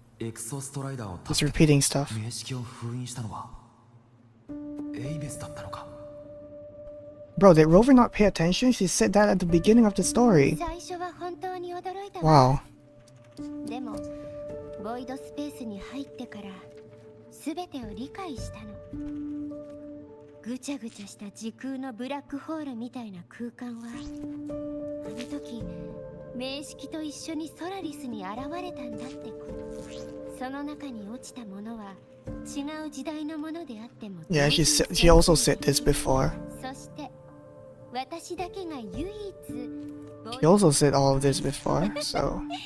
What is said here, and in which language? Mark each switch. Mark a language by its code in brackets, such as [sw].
[ja] エクソストライダーを [en] Just repeating stuff. [ja] 名式を封印したのはエイメスだったのか。 [en] Bro, did Rover not pay attention? She said that at the beginning of the story. [ja] 最初は本当に驚いたわ。 [en] Wow. [ja] でもボイドスペースに入ってから全てを理解したの。ぐちゃぐちゃした時空のブラックホールみたいな空間はあの時名式と一緒にソラリスに現れたんだってこと。その中に落ちたものは違う時代のものであっても [en] Yeah, she also said this before. [ja] そして私だけが唯一 [en] She also said all of this before, so...